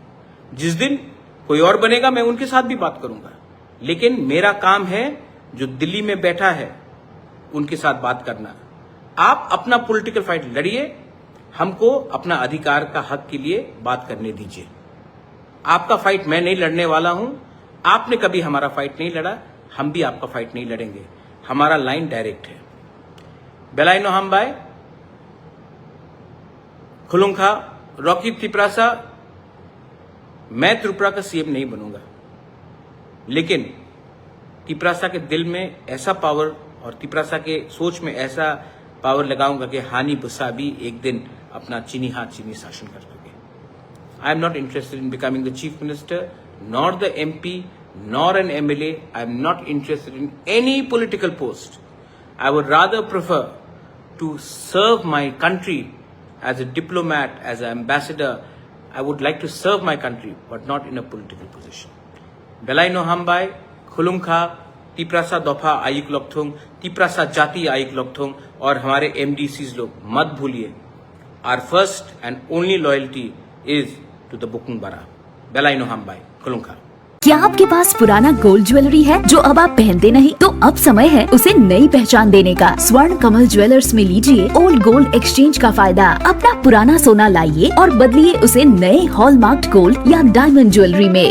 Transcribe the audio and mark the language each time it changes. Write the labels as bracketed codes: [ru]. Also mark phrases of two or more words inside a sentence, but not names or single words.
[hi] जिस दिन कोई और बनेगा मैं उनके साथ भी बात करूंगा, लेकिन मेरा काम है जो दिल्ली में बैठा है उनके साथ बात करना। आप अपना [en] political fight [hi] लड़िए, हमको अपना अधिकार का हक के लिए बात करने दीजिए। आपका फाइट मैं नहीं लड़ने वाला हूं, आपने कभी हमारा फाइट नहीं लड़ा, हम भी आपका फाइट नहीं लड़ेंगे। हमारा [en] line direct [hi] है। [trp] बेलाइनो हमबाय खुलुंखा रॉकी त्रिपुरासा, [hi] मैं त्रिपुरा का सीएम नहीं बनूंगा, लेकिन त्रिपुरासा के दिल में ऐसा पावर और त्रिपुरासा के सोच में ऐसा पावर लगाऊंगा कि [trp] हानि बुसा [hi] भी एक दिन अपना चीनी हाथ चीनी शासन कर सके। [en] I am not interested in becoming the chief minister, nor the MP, nor an MLA. I am not interested in any political post. I would rather prefer to serve my country as a diplomat, as an ambassador. I would like to serve my country, but not in a political position. [trp] Belaino Hambai, Khulungkha, तिपरासा दफा आयुक लोकथोंग, तिपरासा जाति आयुक लोकथोंग [hi] और हमारे MDCs लोग मत भूलिए, [en] our first and only loyalty is to the Bukung Bara. [trp] Belaino Hambai, Khulungkha. [hi] क्या आपके पास पुराना [en] gold jewellery [hi] है जो अब आप पहनते नहीं? तो अब समय है उसे नई पहचान देने का। स्वर्ण कमल ज्वेलर्स में लीजिए [en] old gold exchange [hi] का फायदा। अपना पुराना सोना लाइए और बदलिए उसे नए [en] hallmarked gold [hi] या [en] diamond jewellery [hi] में।